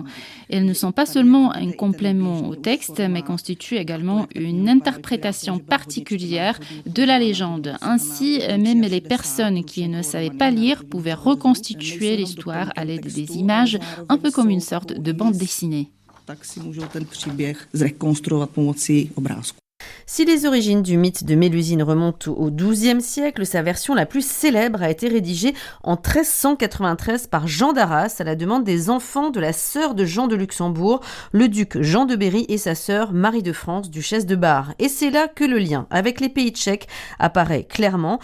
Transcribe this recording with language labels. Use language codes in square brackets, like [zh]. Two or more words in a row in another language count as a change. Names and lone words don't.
[fr] Elles ne sont pas seulement un complément au texte, mais constituent également une interprétation particulière de la légende. Ainsi, même les personnes qui ne savaient pas lire pouvaient reconstituer l'histoire à l'aide des images, un peu comme une sorte de bande dessinée. [cs] Tak si můžou ten příběh zrekonstruovat pomocí obrázku. [fr] Si les origines du mythe de Mélusine remontent au XIIe siècle, sa version la plus célèbre a été rédigée en 1393 par Jean d'Arras à la demande des enfants de la sœur de Jean de Luxembourg, le duc Jean de Berry et sa sœur Marie de France, duchesse de Bar. Et c'est là que le lien avec les pays tchèques apparaît clairement.